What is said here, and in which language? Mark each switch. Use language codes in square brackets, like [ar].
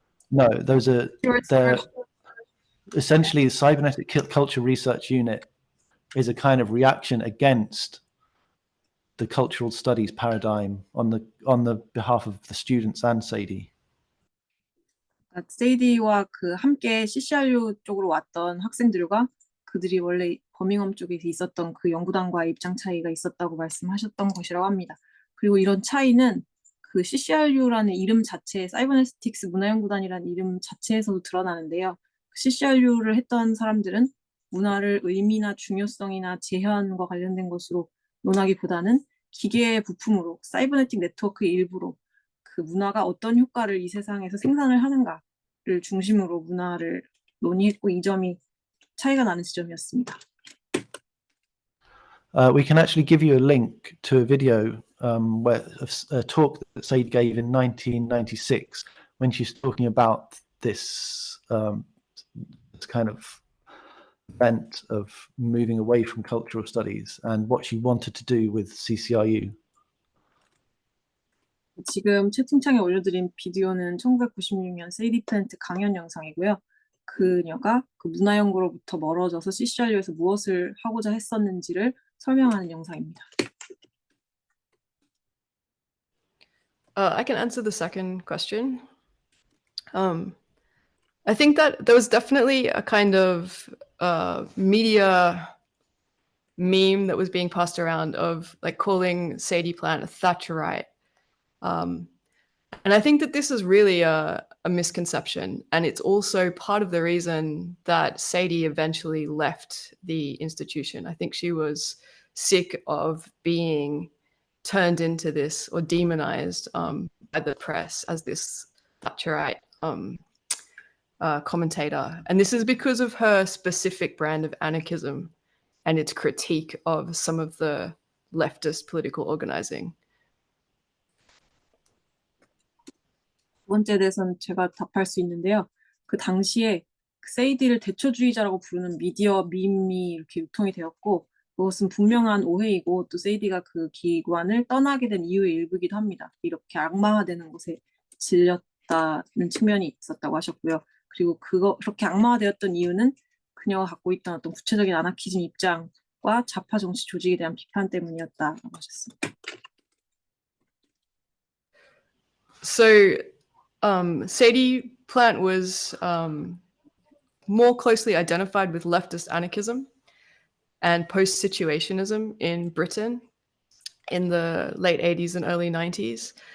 [en] No, they're students? essentially the Cybernetic Culture Research Unit is a kind of reaction against the cultural studies paradigm on the behalf of the students and Sadie. [ko] 세이디와 그 함께 CCRU 쪽으로 왔던 학생들과 그들이 원래 버밍엄 쪽에 있었던 그 연구단과의 입장 차이가 있었다고 말씀하셨던 것이라고 합니다. 그리고 이런 차이는 그 CCRU라는 이름 자체, 사이버네틱스 문화연구단이라는 이름 자체에서도 드러나는데요. CCRU를 했던 사람들은 문화를 의미나 중요성이나 재현과 관련된 것으로 논하기보다는 기계의 부품으로, 사이버네틱 네트워크의 일부로 그 문화가 어떤 효과를 이 세상에서 생산을 하는가를 중심으로 문화를 논의했고 이 점이 차이가 나는 지점이었습니다. [en] We can actually give you a link to a video where a talk that Sadie gave in 1996 when she's talking about this kind of bent of moving away from cultural studies and what she wanted to do with CCRU. [ko] 지금 채팅창에 올려드린 비디오는 1996년 세이디 플랜트 강연 영상이고요. 그녀가 그 문화연구로부터 멀어져서 CCRU에서 무엇을 하고자 했었는지를 설명하는 영상입니다. [en] I can answer the second question. I think that there was definitely a kind of media meme that was being passed around of like calling Sadie Plant a Thatcherite. And I think that this is really a misconception. And it's also part of the reason that Sadie eventually left the institution. I think she was sick of being turned into this or demonized by the press as this Thatcherite commentator. And this is because of her specific brand of anarchism and its critique of some of the leftist political organizing. [ko] 두 번째에 대해서는 제가 답할 수 있는데요. 그 당시에 세이디를 대초주의자라고 부르는 미디어 밈이 이렇게 유통이 되었고 그것은 분명한 오해이고 또 세이디가 그 기관을 떠나게 된 이유의 일부이기도 합니다. 이렇게 악마화되는 것에 질렸다는 측면이 있었다고 하셨고요. 그리고 그렇게 악마화되었던 이유는 그녀가 갖고 있던 어떤 구체적인 아나키즘 입장과 좌파 정치 조직에 대한 비판 때문이었다고 하셨습니다. [en] So Sadie Plant was more closely identified with leftist anarchism and post-situationism in Britain in the late 80s and early 90s.